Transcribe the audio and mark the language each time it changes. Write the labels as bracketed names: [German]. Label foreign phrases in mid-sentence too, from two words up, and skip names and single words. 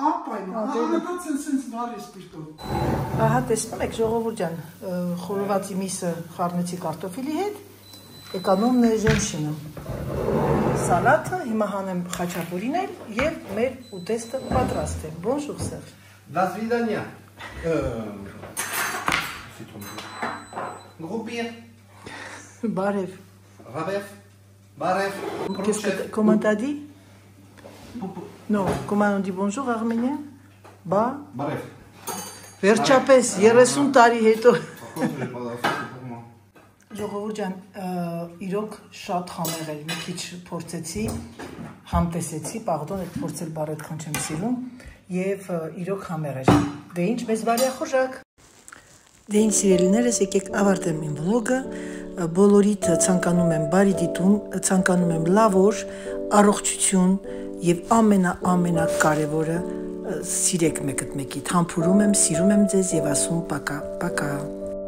[Armenian] Ահա տեսնում եք ժողովուրդ ջան, խորովածի միսը խառնեցի կարտոֆիլի հետ, [Russian] экономная женщина։ [Armenian] Սալաթը հիմա հանեմ խաչապուրին էլ եւ մեր ուտեստը պատրաստ է։ Bonjour Serge։ [Russian] До свидания. Groupir. [Armenian] Բարև։ Rabev. Barev. [French] Comment t'as dit? Non, comment on dit bonjour arménien? [Armenian] Ba? Barev. Վերջապես 30 տարի հետո։ Ժողովուրդ ջան, իրոք շատ համեղ էր, մի քիչ փորձեցի, համտեսեցի, պարդոն, այդ փորձել բառ այդքան չեմ սիրում, եւ իրոք համեղ էր։ Դե ինչ, մեզ բարյախոժակ։ Դե ինչ սիրելիներս, եկեք ավարտեմ իմ վլոգը, բոլորիդ ցանկանում եմ բարի դիտում, ցանկանում եմ լավ օր, առողջություն եւ ամենակարևորը սիրեք մեկդ մեկիդ, համբուրում եմ, սիրում եմ ձեզ եւ ասում [Russian] пока, пока։